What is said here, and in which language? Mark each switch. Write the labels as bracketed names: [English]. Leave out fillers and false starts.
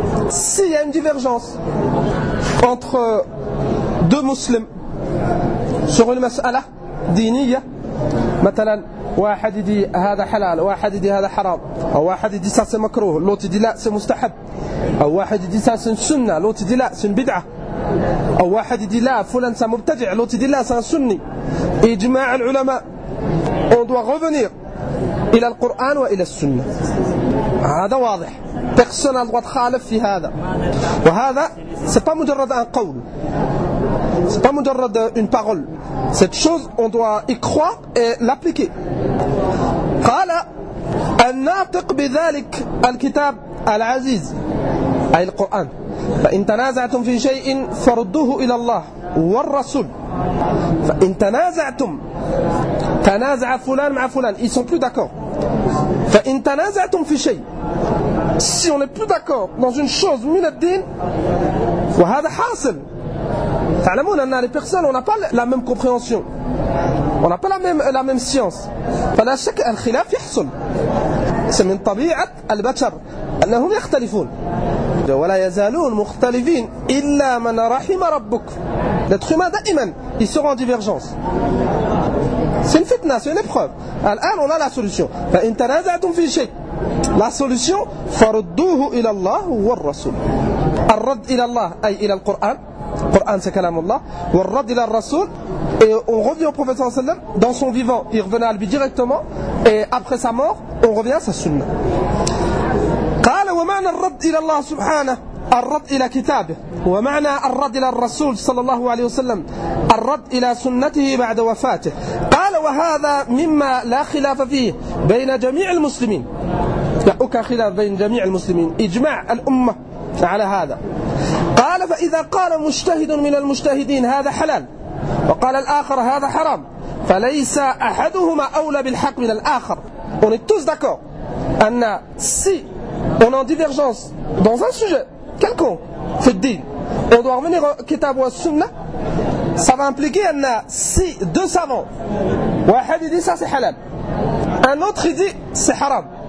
[French] S'il y a une divergence entre deux musulmans sur une [Arabic] mas'ala diniya, مثلا واحد يدي هذا حلال واحد يدي هذا حرام أو واحد يدي ça c'est مكروه l'autre يدي لا c'est مستحب أو واحد يدي ça c'est سنة l'autre يدي لا c'est بدعة أو واحد يدي لا فلان ça مبتدع l'autre يدي لا c'est سني. إجماع العلماء [French] on doit revenir [Arabic] إلى القرآن وإلى السنة. هذا واضح. [French] Personne n'a le droit de khalif [Arabic] في هذا. [French] وهذا c'est pas مجرد un قول. C'est pas مجرد une parole. Cette chose, on doit y croire et l'appliquer. [Arabic] قال الناطق بذلك الكتاب العزيز أي القرآن. فإن تنازعتم في شيء فردوه إلى الله والرسول. فإن تنازعتم تنازع فلان مع فلان. [French] Ils sont plus d'accord. [Arabic] فإن تنازعتم في شيء. [French] Si on n'est plus d'accord dans une chose, [Arabic] من الدين. وهذا حاصل. تعلمون أن [French] les personnes, on n'a pas la même compréhension. On n'a pas la même science. [Arabic] فلا شك الخلاف يحصل. C'est من طبيعة البشر. أنهم يختلفون. ولا يزالون مختلفين إلا من رحم ربك. [French] L'être humain, دائما, il sera en divergence. C'est une fitna, c'est une épreuve. Alors, on a la solution. La solution, [Arabic] فردوه إلى الله والرسول. الرد إلى الله, أي إلى القرآن. القرآن, c'est كلام الله. والرد إلى الرسول. [French] Et on revient au prophète [Arabic] صلى الله عليه وسلم, [French] dans son vivant, il revenait à lui directement. Et après sa mort, on revient à sa sunna. [Arabic] قال ومعنى الرد إلى الله سبحانه. الرد إلى كتابه ومعنى الرد إلى الرسول صلى الله عليه وسلم الرد إلى سنته بعد وفاته. قال وهذا مما لا خلاف فيه بين جميع المسلمين. لا أكن خلاف بين جميع المسلمين, إجماع الأمة على هذا. قال فإذا قال مجتهد من المجتهدين هذا حلال وقال الآخر هذا حرام فليس أحدهما أولى بالحق من الآخر. [French] On est tous d'accord أن si on est en divergence dans un sujet quelconque, c'est dit. On doit revenir au kitab ou au sunnah. Ça va impliquer un si deux savants. Un dit ça c'est halal. Un autre il dit c'est haram.